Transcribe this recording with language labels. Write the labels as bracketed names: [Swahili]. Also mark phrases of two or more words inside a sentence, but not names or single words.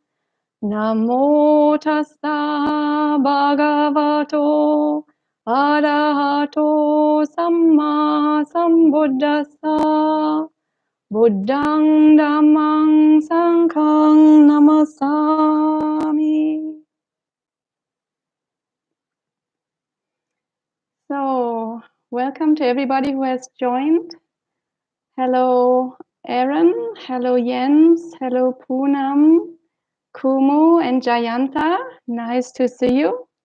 [Pali] Namo Tassa Bhagavato Arahato Samma Sambuddhassa. Buddhang Dhammang Sanghang Namasami. [English] So, welcome to everybody who has joined. Hello, Aaron. Hello, Jens. Hello, Poonam, Kumu, and Jayanta. Nice to see you.